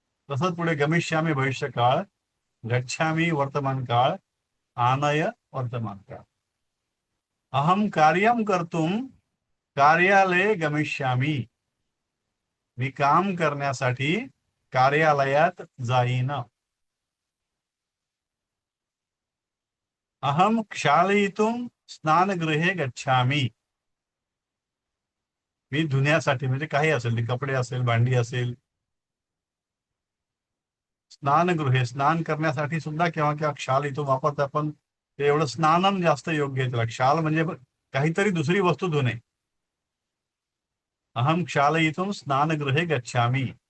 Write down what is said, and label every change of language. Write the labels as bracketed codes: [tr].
[mr] तसंच पुढे गमिष्यामी भविष्यकाळ, गच्छामी वर्तमान काळ, आनय वर्तमान काळ. [sa] अहम कार्यम कर्तुम कार्यालये गमिष्यामी. [mr] मी काम करण्यासाठी कार्यालयात जाईन. [sa] अहम क्षालयितुम स्नानगृहे गच्छामी. [mr] मी धुण्यासाठी म्हणजे काही असेल, ते कपडे असेल, भांडी असेल. स्नानगृहे स्नान करण्यासाठी सुद्धा केव्हा केव्हा क्षालयितुम वापरतात, पण ते एवढं स्नानम जास्त योग्य आहे त्याला. क्षाल म्हणजे काहीतरी दुसरी वस्तू धुणे. [sa] अहम क्षालयितुम स्नानगृहे गच्छामी.